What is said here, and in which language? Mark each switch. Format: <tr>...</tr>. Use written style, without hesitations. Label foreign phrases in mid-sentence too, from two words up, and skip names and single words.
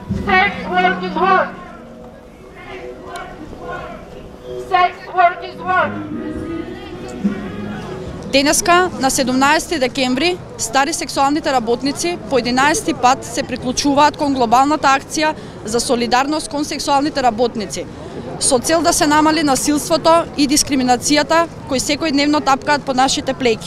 <en>Sex work is work. Sex work is work.</en> <mk>Денеска, на 17 декември, стари сексуалните работници по 11 пат се приклучуваат кон глобалната акција за солидарност кон сексуалните работници, со цел да се намали насилството и дискриминацијата кои секојдневно тапкаат по нашите плеќи.</mk>